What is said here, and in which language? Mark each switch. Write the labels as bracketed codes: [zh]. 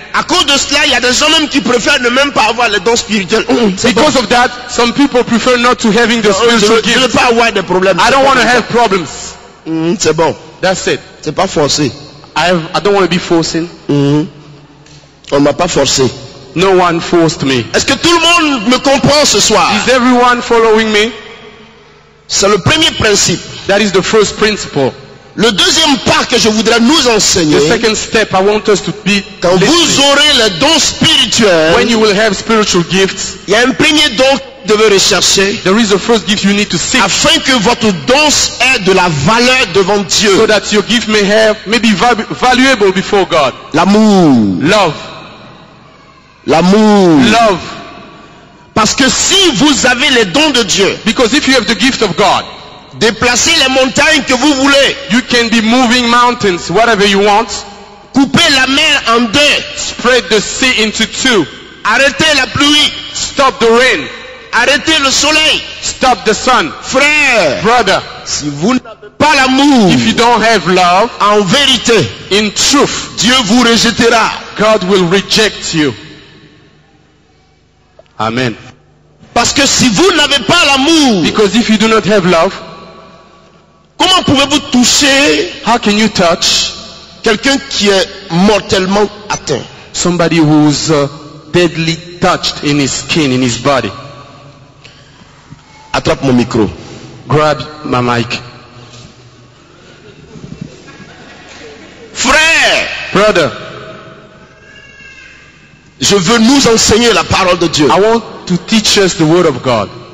[fr] À cause de cela, il y a des gens même qui préfèrent ne même pas avoir les dons spirituels. C'est bon. [en] Because of that, some people prefer not to having the [fr] Je [en] spiritual [fr] ne veux [en] gift. [fr] pas avoir des problèmes. [en] I don't want to have problems. [fr] C'est bon. [en] That's it. [fr] C'est pas forcé. [en] I don't want to be forcing. [fr] On ne m'a pas forcé. [en] No one forced me. [fr] Est-ce que tout le monde me comprend ce soir? [en] Is everyone following me? [fr] C'est le premier principe. [en] That is the first principle. [fr] Le deuxième pas que je voudrais nous enseigner, [en] The second step I want us to be [fr] quand [en] listening. [fr] vous aurez les dons spirituels, [en] When you will have spiritual gifts, [fr] il y a un premier don que vous devez rechercher [en] there is a first gift you need to seek [fr] afin que votre don ait de la valeur devant Dieu. [en] so that your gift may be valuable before God. [fr] L'amour. [en] Love. [fr] L'amour. [en] Love. [fr] Parce que si vous avez les dons de Dieu, [en] Because if you have the gift of God, [fr] déplacez les montagnes que vous voulez, [en] you can be moving mountains, whatever you want. [fr] coupez la mer en deux, [en] Spread the sea into two. [fr] arrêtez la pluie, [en] Stop the rain. [fr] arrêtez le soleil. [en] Stop the sun. [fr] Frère, [en] Brother, [fr] si vous n'avez pas l'amour, [en] if you don't have love, [fr] en vérité, [en] in truth, [fr] Dieu vous rejettera. [en] God will reject you. Amen. [fr] Parce que si vous n'avez pas l'amour, [en] Because if you do not have love, [fr] comment pouvez-vous toucher [en] how can you touch [fr] quelqu'un qui est mortellement atteint? [en] somebody who's deadly touched in his skin, in his body? [fr] Attrape mon micro. [en] Grab my mic. [fr] Frère, [en] Brother, [fr] je veux nous enseigner la parole de Dieu. [en] I want to teach us the word of God.